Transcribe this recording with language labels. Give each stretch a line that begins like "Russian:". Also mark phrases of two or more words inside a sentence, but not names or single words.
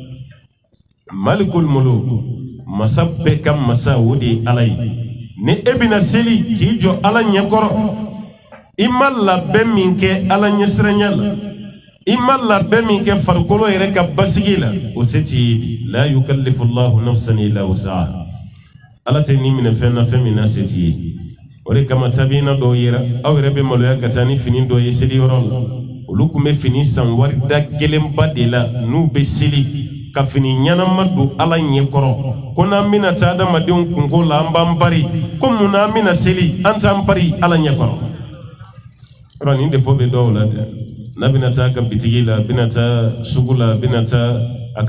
Arabic: مالك الملوك
Bambara: masa bɛɛ ka masa o de ye Ala ye ni e bɛna seli k'i jɔ Ala ɲɛkɔrɔ I ma labɛn min kɛ Ala ɲɛsiranya la I ma labɛn min kɛ farikolo yɛrɛ ka basigi la o se t'i ye
Arabic: لا يكلف الله نفسا إلا وسعها
Bambara: Ala tɛ ni minɛ fɛn na fɛn min na se t'i ye o de kama tabiina dɔw yera aw yɛrɛ bɛ maloya ka taa ni fini dɔ ye seliyɔrɔ la olu tun bɛ fini san wari da kelenba de la n'u bɛ seli ka fini ɲɛnama don Ala ɲɛkɔrɔ ko n'an bɛna taa adamadenw kungo la an b'an pari ko mun na an bɛna seli an t'an pari Ala ɲɛkɔrɔ yɔrɔ nin defo bɛ dɔw la dɛ n'a bɛna taa a ka bitigi la a bɛna taa sugu la a bɛna taa a